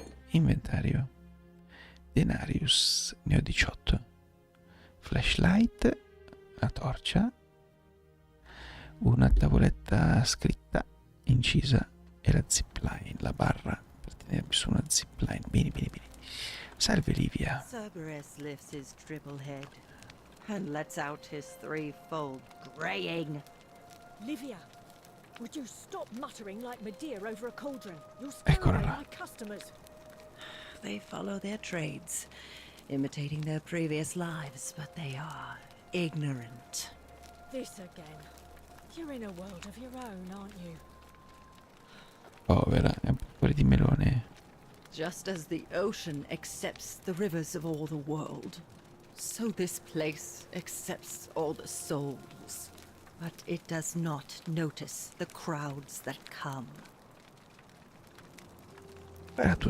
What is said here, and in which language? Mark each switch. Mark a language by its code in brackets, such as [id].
[it] Inventario. Denarius, ne ho 18. Flashlight, la torcia. Una tavoletta scritta, incisa e la zipline, la barra per tenermi su una zipline. Bene, bene, bene. Salve Livia. [en] Cerberus lifts his triple head and lets out his threefold braying. Livia, would you stop muttering like Medea over a cauldron? You'll [it] Eccola [en] scare away [it] là. [en] my customers. They follow their trades, imitating their previous lives, but they are ignorant. This again. You're in a world of your own, aren't you? [it] Povera, è un po' fuori di melone. [en] Just as the ocean accepts the rivers of all the world, so this place accepts all the souls. But it does not notice the crowds that come. [it] Qual è la tua